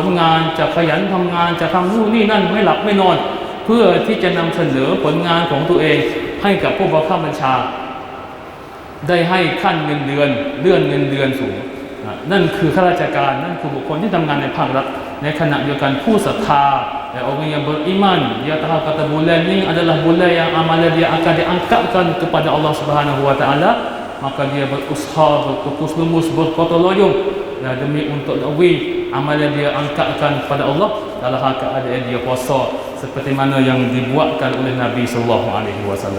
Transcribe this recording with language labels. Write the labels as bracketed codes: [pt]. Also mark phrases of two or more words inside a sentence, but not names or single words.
[th] งานจะขยันทำงานจะทำนู่นนี่นั่นไม่หลับไม่นอนเพื่อที่จะนำเสนอผลงานของตัวเองให้กับผู้บังคั บบัญชาได้ให้ขั้นเงินเดือนเลื่อนเงินเดือนสูงนั่นคือข้าราชการนั่นคือบุคคลที่ทำงานในภาครัฐในขณะเดียวกันผู้ศรัทธา [ms] orang yang beriman dia tahu kata bulan ni adalah bulan yang amalan dia akan diangkatkan kepada Allah [ar] سبحانه وتعالى, [ms] maka dia berusaha berkukus lumus berkota loyong demi untuk lebih amalan dia angkatkan kepada Allah dalam keadaan dia puasa seperti mana yang dibuatkan oleh Nabi [ar] صلى الله عليه وسلم.